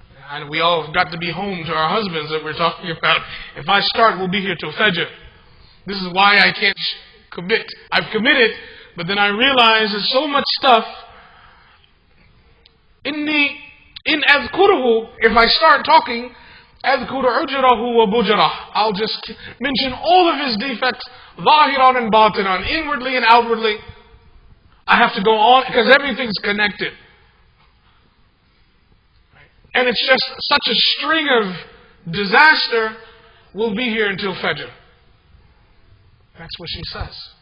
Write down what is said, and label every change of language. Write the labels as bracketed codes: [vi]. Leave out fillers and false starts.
[en] And we all have got to be home to our husbands that we're talking about. If I start, we'll be here till Fajr. This is why I can't commit. I've committed, but then I realize there's so much stuff. [ar] إني إن أذكره, [en] if I start talking, [ar] أذكر عجره وبجره. [en] I'll just mention all of his defects, ظاهرا and باطنا, inwardly and outwardly. I have to go on because everything's connected. And it's just such a string of disaster. We'll be here until Fajr. That's what she says.